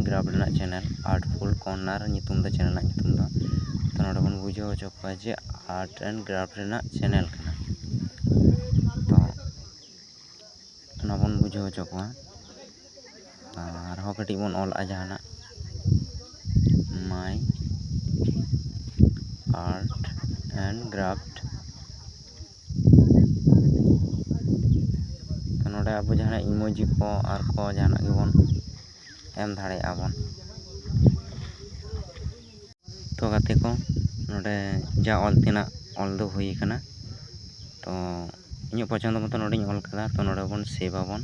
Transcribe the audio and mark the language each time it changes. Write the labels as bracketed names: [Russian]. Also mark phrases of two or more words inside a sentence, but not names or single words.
[Santali] ᱜᱨᱟᱯᱷᱴ ᱨᱮᱱᱟᱜ ᱪᱮᱱᱮᱞ, ᱟᱨᱴᱯᱷᱩᱞ ᱠᱚᱨᱱᱟᱨ ᱧᱩᱛᱩᱢ ᱫᱚ ᱪᱮᱱᱮᱞ ᱨᱮᱱᱟᱜ ᱧᱩᱛᱩᱢ ᱫᱚ᱾ ᱛᱚ ᱱᱚᱰᱮ ᱵᱚᱱ ᱵᱩᱡᱷᱟᱹᱣ ᱦᱚᱪᱚ ᱠᱚᱣᱟ ᱡᱮ ᱟᱨᱴ ᱮᱱᱰ ᱜᱨᱟᱯᱷᱴ ᱨᱮᱱᱟᱜ ᱪᱮᱱᱮᱞ ᱠᱟᱱᱟ᱾ ᱛᱚ ᱚᱱᱟ ᱵᱚᱱ ᱵᱩᱡᱷᱟᱹᱣ ᱦᱚᱪᱚ ᱠᱚᱣᱟ᱾ ᱟᱨᱦᱚᱸ ᱠᱟᱹᱴᱤᱡ ᱵᱚᱱ ᱚᱞᱟᱜᱼᱟ ᱡᱟᱦᱟᱱᱟᱜ, মাই আর্ট অ্যান্ড গ্রাফট। তো ᱱᱚᱰᱮ ᱟᱵᱚ ᱡᱟᱦᱟᱱᱟᱜ ইমোজি ᱠᱚ ᱟᱨ ᱠᱚ ᱡᱟᱦᱟᱱᱟᱜ ᱜᱮᱵᱚᱱ ᱮᱢ ᱫᱟᱲᱮᱭᱟᱜᱼᱟ ᱵᱚᱱ᱾ ᱛᱚ ᱜᱟᱛᱮ ᱠᱚ ᱱᱚᱰᱮ ᱡᱟ ᱚᱞ ᱛᱮᱱᱟᱜ ᱚᱞ ᱫᱚ ᱦᱩᱭ ᱟᱠᱟᱱᱟ᱾ ᱛᱚ ᱤᱧᱟᱹᱜ ᱯᱚᱪᱷᱚᱱᱫᱚ ᱢᱚᱛᱚ ᱱᱚᱰᱮᱧ ᱚᱞ ᱠᱟᱫᱟ᱾ ᱛᱚ ᱱᱚᱰᱮ ᱵᱚᱱ ᱥᱮᱵᱷ ᱟᱵᱚᱱ᱾